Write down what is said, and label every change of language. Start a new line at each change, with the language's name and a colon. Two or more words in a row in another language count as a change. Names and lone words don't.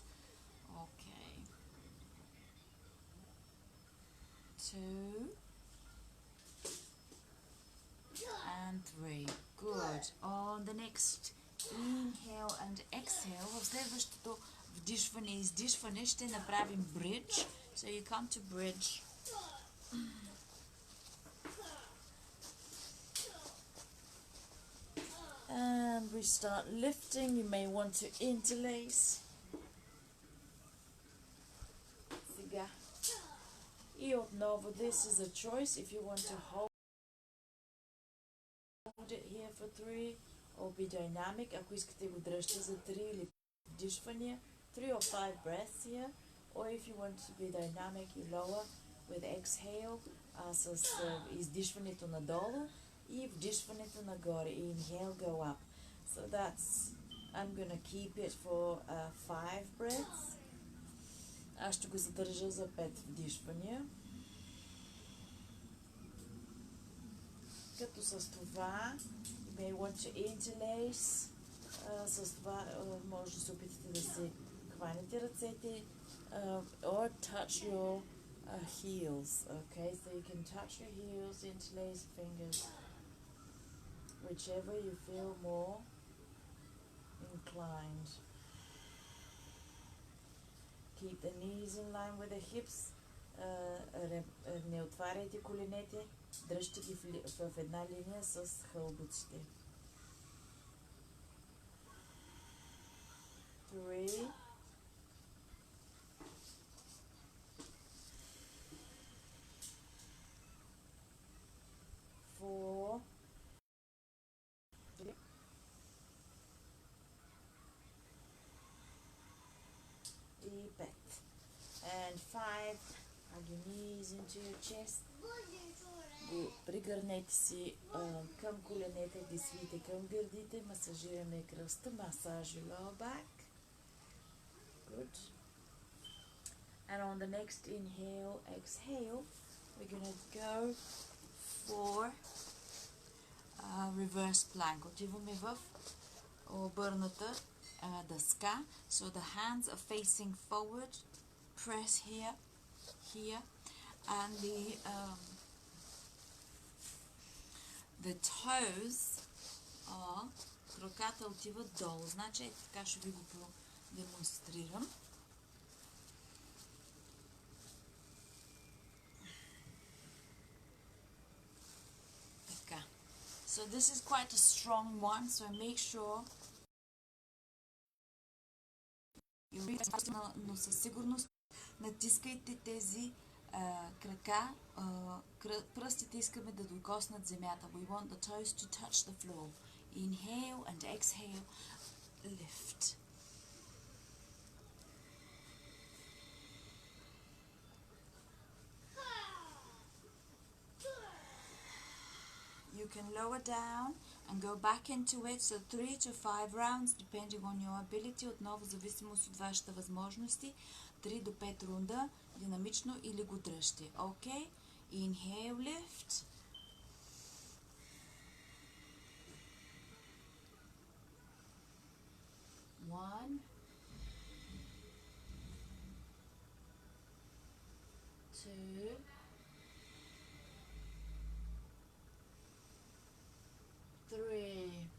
English: Okay. 2 and 3. Good. On the next inhale and exhale,
Bulgarian: в следващото вдишване и издишване ще направим bridge.
English: So you come to bridge. And we start lifting. You may want to interlace.
Bulgarian: Сега. И отново,
English: this is a choice if you want to hold it here for 3 or be dynamic.
Bulgarian: Ако искате го дръжте за 3 или вдишвания,
English: 3 or 5 breaths here. Or if you want to be dynamic, you lower with exhale,
Bulgarian: с издишването надолу. И вдишването нагоре.
English: Inhale, go up. So that's, I'm gonna keep it for 5 breaths.
Bulgarian: Аз ще го задържа за 5 вдишвания. Като с това,
English: you may want to interlace.
Bulgarian: С това може да се опитате да си хванете ръцете
English: or touch your heels. Okay, so you can touch your heels, interlace fingers, whichever you feel more inclined. Keep the knees in line with the hips.
Bulgarian: Не отваряйте коленете, дръжте ги в една линия с хълбоците. 3, 4, и 5.
English: And 5, hug your knees into your chest.
Bulgarian: Пригърнете си към коленете, ги свийте към гърдите, масажираме кръста, масаж
English: your lower back. Good. And on the next inhale, exhale, we're going to go for reverse plank.
Bulgarian: Отиваме в обърната дъска.
English: So the hands are facing forward. Press here, here, and the toes are,
Bulgarian: краката отиват долу. Значи така ще ви го демонстрирам. Така.
English: So this is quite a strong one, so make sure
Bulgarian: но със сигурност натискайте тези крака, пръстите искаме да докоснат земята.
English: We want the toes to touch the floor. Inhale and exhale, lift. You can lower down and go back into it, so 3 to 5 rounds, depending on your ability,
Bulgarian: отново в зависимост от вашите възможности, 3 до 5 рунда, динамично или го дръжте.
English: Okay? Inhale, lift. One, 2, 3.